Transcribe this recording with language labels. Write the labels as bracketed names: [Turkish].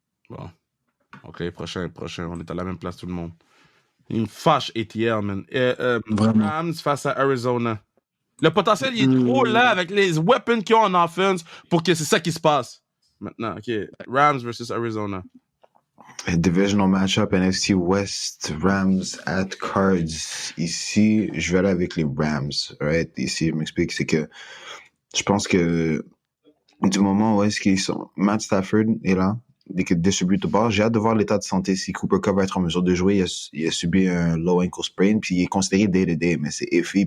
[French] Bon. OK, prochain. On est à la même place, tout le monde. Il me fâche, ATL, man. Rams face à Arizona. Le potentiel, il est trop là avec les weapons qu'ils ont en offense pour que c'est ça qui se passe. Maintenant, OK. Rams versus Arizona. [English] Divisional matchup NFC West, Rams at Cards. [French] Ici, je vais aller avec les Rams. Right? Ici, je m'explique, c'est que je pense que du moment où est-ce qu'ils sont, Matt Stafford est là, [English] they could distribute the ball. [French] J'ai hâte de voir l'état de santé si Cooper Kupp va être en mesure de jouer. Il a subi un low ankle sprain, puis il est considéré day-to-day, mais c'est iffy.